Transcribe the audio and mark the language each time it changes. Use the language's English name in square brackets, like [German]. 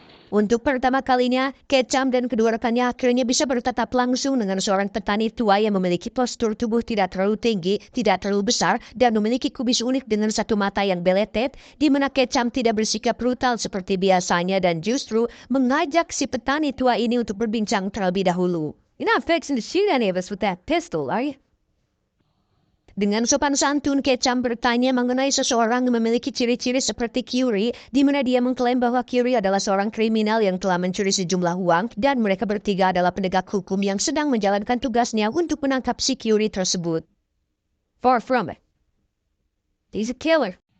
[Indonesian] Untuk pertama kalinya, Ketchum dan kedua rekannya akhirnya bisa bertatap langsung dengan seorang petani tua yang memiliki postur tubuh tidak terlalu tinggi, tidak terlalu besar, dan memiliki kubis unik dengan satu mata yang beletet, di mana Ketchum tidak bersikap brutal seperti biasanya dan justru mengajak si petani tua ini untuk berbincang terlebih dahulu. [English] You're not fixing to shoot any of us with that pistol, are you? [Indonesian] Dengan sopan santun, Ketchum bertanya mengenai seseorang yang memiliki ciri-ciri seperti Curie, di mana dia mengklaim bahwa Curie adalah seorang kriminal yang telah mencuri sejumlah uang, dan mereka bertiga adalah penegak hukum yang sedang menjalankan tugasnya untuk menangkap si Curie tersebut. [English] Far from it. He's a killer.